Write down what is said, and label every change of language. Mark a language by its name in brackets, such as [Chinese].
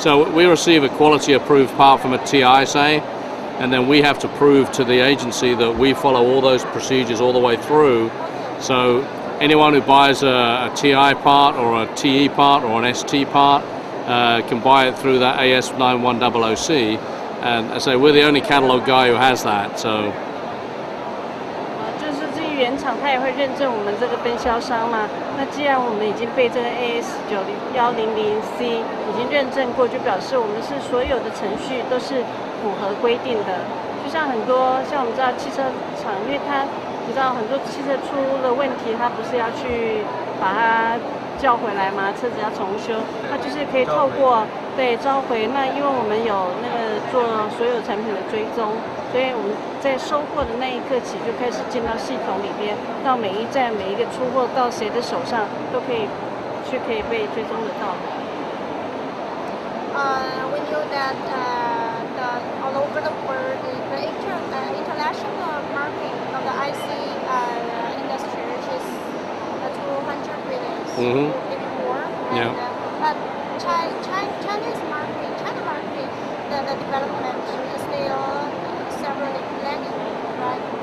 [English] So we receive a quality approved part from a TI, say, and then we have to prove to the agency that we follow all those procedures all the way through. So anyone who buys a TI part or a TE part or an ST part can buy it through that AS9100C, and I say we're the only catalog guy who has that. So. [Chinese] 就是至于原厂，他也会认证我们这个分销商嘛。那既然我们已经被这个 AS100C 已经认证过，就表示我们是所有的程序都是符合规定的。就像很多像我们知道汽车厂，因为你知道很多汽车出了问题，它不是要去把它叫回来吗？车子要重修，它就是可以透过召回。那因为我们有那个做所有产品的追踪，所以我们在收货的那一刻起就开始进到系统里边，到每一站每一个出货到谁的手上都可以被追踪得到的。 [English] We knew that all over the world, the international market of the IC industry reaches 200 billion, maybe more. Yeah. But Chinese market, the development is still severely lagging, right?